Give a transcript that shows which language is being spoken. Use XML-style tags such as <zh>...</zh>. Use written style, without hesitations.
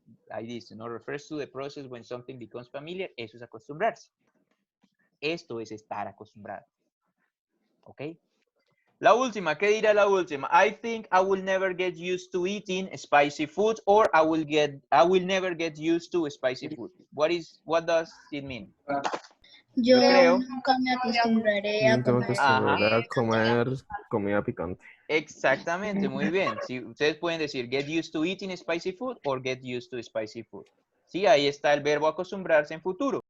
<es>Ahí dice, no</es> <en>refers to the process when something becomes familiar.</en> <es>Eso es acostumbrarse. Esto es estar acostumbrado. ¿Ok? La última, ¿qué dirá la última?</es> <en>I think I will never get used to eating spicy food, or I will never get used to spicy food. What does it mean?</en> <es>Yo creo. Nunca me acostumbraré a comer comida picante. Exactamente, muy bien. Sí, ustedes pueden decir</es> <en>get used to eating spicy food</en> <es>or get used to spicy food. Sí, ahí está el verbo acostumbrarse en futuro.</es>